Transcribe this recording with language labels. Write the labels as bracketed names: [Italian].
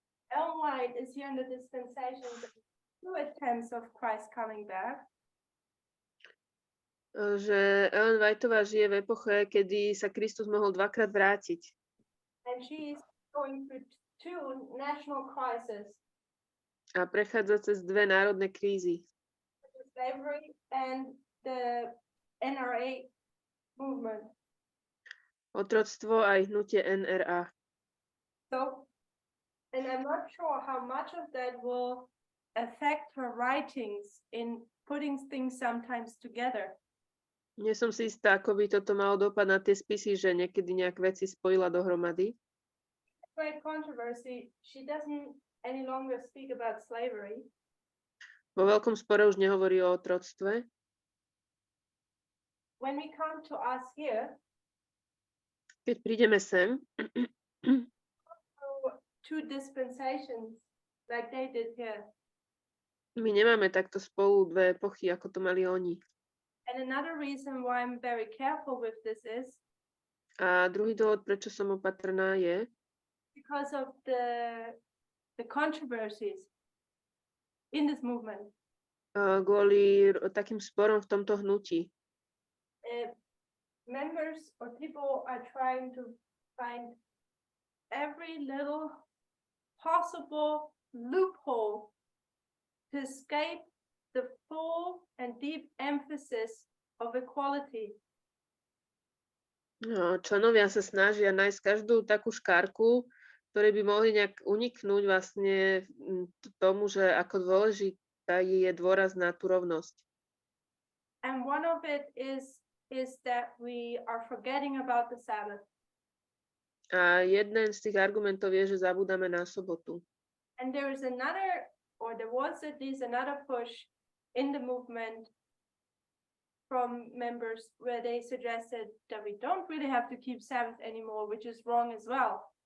[English] Ellen White is here in the dispensations of 2 attempts of Christ coming back. [Slovak] že Ellen Whiteová žije v epoche, kedy sa Kristus mohol 2-krát vrátiť. [English] And she is going through 2 national crises, [Slovak] A prechádza cez 2 národné krízy. [English] slavery and the NRA movement. [Slovak] Otroctvo aj hnutie NRA. [English] So, and I'm not sure how much of that will affect her writings in putting things sometimes together. [Slovak] Nie som si istá, ako by toto malo dopad na tie spisy, že niekedy nejak veci spojila dohromady. [English] Great controversy. She doesn't any longer speak about slavery. [Slovak] Vo veľkom spore už nehovorí o otroctve. [English] When we come to us here, [Slovak] Keď prídeme sem, [English] through 2 dispensations like they did here. [Slovak] my nemáme takto spolu 2 epochy, ako to mali oni. [English] And another reason why I'm very careful with this is [Slovak] A druhý dôvod, prečo som opatrná, je, [English] because of the controversies in this movement. [Slovak] kvôli takým sporom v tomto hnutí. [English] Members or people are trying to find every little possible loophole to escape the full and deep emphasis of equality. [Slovak] No, členovia sa snažia nájsť každú takú škárku, ktoré by mohli nejak uniknúť vlastne tomu, že ako dôležitá je dôraz na tú rovnosť. [English] And one of it is that we are forgetting about the Sabbath. [Slovak] A jeden z tých argumentov je, že zabúdame na sobotu. [English] And there is another, or there was at least another push in the movement from members where they suggested that we don't really have to keep Sabbath anymore, which is wrong as well.